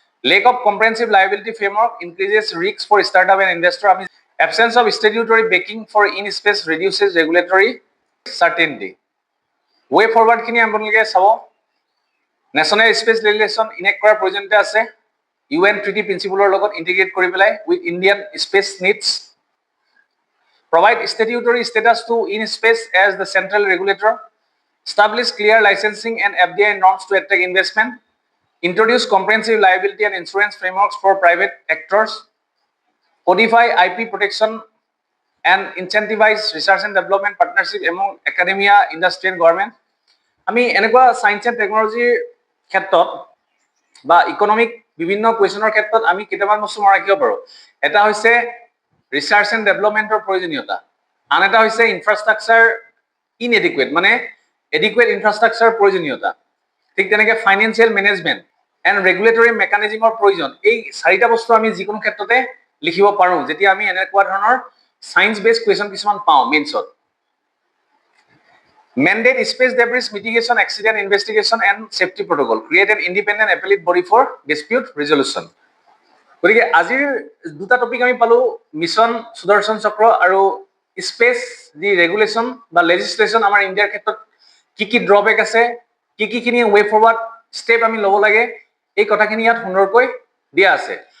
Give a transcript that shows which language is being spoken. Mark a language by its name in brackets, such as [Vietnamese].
[English] Lack of comprehensive liability framework increases risk for startup and investor, আমি absence of statutory backing for IN SPACe reduces regulatory certainty. [Assamese] ৱে ফৰৱাৰ্ডখিনি আপোনালোকে চাব, national space লেজিছলেশ্যন ইনেক্ট কৰাৰ প্ৰয়োজনীয়তা আছে, UN treaty প্ৰিন্সিপলৰ লগত integrate কৰি পেলাই [English] With Indian space needs. Provide statutory status to IN-SPACE as the central regulator. Establish clear licensing and FDI norms to attract investment. Introduce comprehensive liability and insurance frameworks for private actors. Codify IP protection and incentivize research and development partnership among academia, industry and government. [Assamese] আমি এনেকুৱা science and টেকনলজিৰ ক্ষেত্ৰত বা economic বিভিন্ন কুৱেশ্যনৰ ক্ষেত্ৰত আমি কেইটামান বস্তু মনত ৰাখিব পাৰোঁ। এটা হৈছে ৰিচাৰ্চ এণ্ড ডেভেলপমেণ্টৰ প্ৰয়োজনীয়তা, আন এটা হৈছে ইনফ্ৰাষ্ট্ৰাকচাৰ ইনএডিকুৱেট, মানে এডিকুৱেট ইনফ্ৰাষ্ট্ৰাকচাৰ প্ৰয়োজনীয়তা। ঠিক তেনেকৈ ফাইনেন্সিয়েল মেনেজমেণ্ট এণ্ড ৰেগুলেটৰী মেকানিজিমৰ প্ৰয়োজন। এই চাৰিটা বস্তু আমি যিকোনো ক্ষেত্ৰতে লিখিব পাৰোঁ যেতিয়া আমি এনেকুৱা ধৰণৰ সায়েন্স বেছড কুৱেশ্যন কিছুমান পাওঁ মেইনছত। [English] Mandate space debris mitigation, accident investigation and safety protocol. Create an independent appellate body for dispute resolution. [Assamese] গতিকে আজিৰ দুটা টপিক আমি পালোঁ, মিছন সুদৰ্শন চক্ৰ আৰু স্পেচ যি ৰেগুলেশ্যন বা লেজিছলেশ্যন আমাৰ ইণ্ডিয়াৰ ক্ষেত্ৰত কি ড্ৰবেক আছে, কিখিনি ৱে ফৰৱাৰ্ড ষ্টেপ আমি ল'ব লাগে, এই কথাখিনি ইয়াত সুন্দৰকৈ দিয়া আছে।